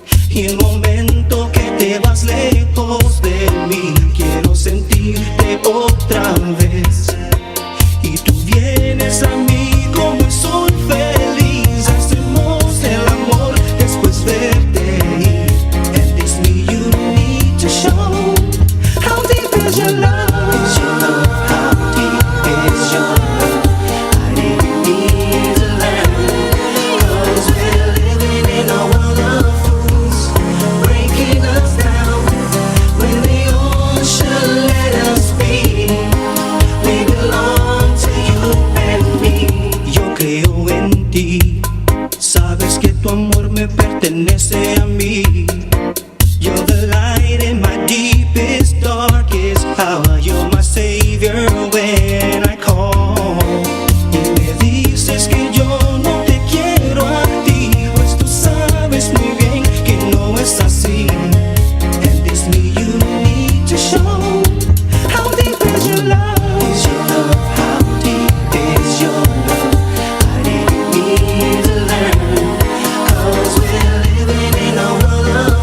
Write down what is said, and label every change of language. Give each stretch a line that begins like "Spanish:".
Spanish: Y el momento que te vas lejos de mí, quiero sentirte otra vez. Y tú vienes a mí como un sol feliz, hacemos el amor después verte ir.
English: And it's me you need to show. How deep is your love? Is your love? How deep is your love? I didn't need to learn, 'cause we're living in a world of fools, breaking us down when they all should let us be. We belong to you and me.
Spanish: Yo creo en ti, sabes que tu amor me pertenece a mí.
English: You're the light in my deepest, darkest hour. You're my savior when I call.
Spanish: Y me dices que yo no te quiero a ti, pues tú sabes muy bien que no es así.
English: And it's me you need to show. How deep is your love? Is your love? How deep is your love? I didn't need to learn, 'cause we're living in a world